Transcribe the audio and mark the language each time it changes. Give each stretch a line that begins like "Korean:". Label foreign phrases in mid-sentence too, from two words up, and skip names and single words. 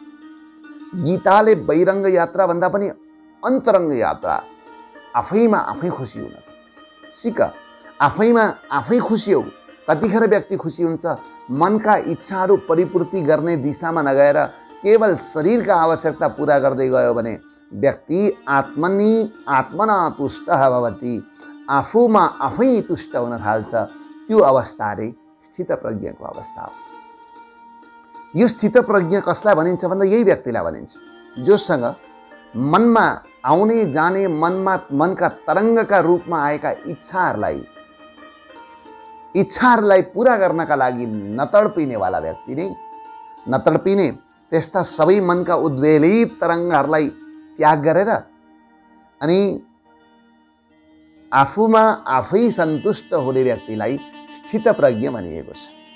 Nepali: गीताले बहिरङ्ग यात्रा भन्दा पनि अन्तरङ्ग यात्रा, आफैमा आफै खुसी हुन सिक। आफैमा आफै खुसी हो। कतिखेर व्यक्ति खुसी हुन्छ? मनका इच्छाहरू परिपूर्ति गर्ने दिशामा नगएर केवल शरीरका आवश्यकता पूरा गर्दै गयो भने व्यक्ति
Sanskrit: आत्मना तुष्ट भवति,
Nepali: आफूमा आफै तुष्ट हुन थाल्छ। त्यो अवस्था रे स्थितप्रज्ञको अवस्था हो। यो स्थितप्रज्ञ कसलाई भनिन्छ भन्दा यही व्यक्तिलाई भनिन्छ जोसँग मनमा आउने जाने, मनका तरङ्गका रूपमा आएका इच्छाहरूलाई पूरा गर्नका लागि नतड्पिनेवाला व्यक्ति नै, नतड्पिने त्यस्ता सबै मनका उद्वेलित तरङ्गहरूलाई त्याग गरेर अनि आफूमा आफै सन्तुष्ट हुने व्यक्तिलाई स्थितप्रज्ञ भनिएको छ।